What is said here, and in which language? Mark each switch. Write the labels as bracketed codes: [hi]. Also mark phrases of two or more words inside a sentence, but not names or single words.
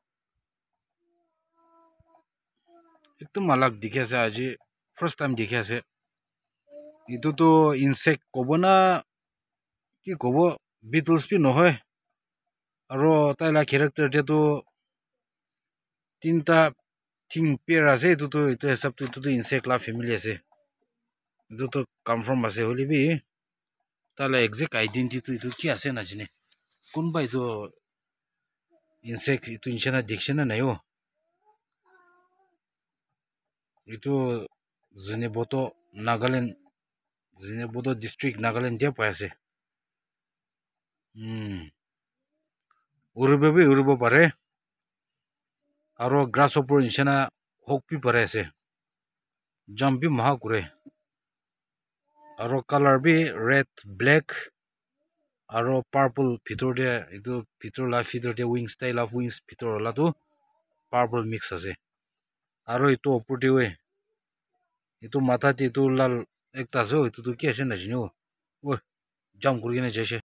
[nag] Ekdom alag dikhi ase aji first time dikhi ase. Itu to insect kobo na ki kobo beetles bi nohoy. Aro taila character te to tinta thing pair ase itu hesab to itu to insect la family ase. Itu to confirm ase holi bi taila exact identity to itu ki ase najine. Kunba itu insect itu nishana dikshana nayo. Itu Zineboto Nagaland Zineboto district Nagaland dia pa ase. Uribe uribo pare. Aro grasshopper nishana hawk bi pare ase. Jump bi maha kure. Aro color bi red, black, aro purple bhitor de itu bhitor la feather de [en] wings style of wings [nag] bhitor la tu purple mix ase. Aro itu opor de we. Itu matha te itu lal ekta ase itu ki ase najine oh. Jump kurikena jaise.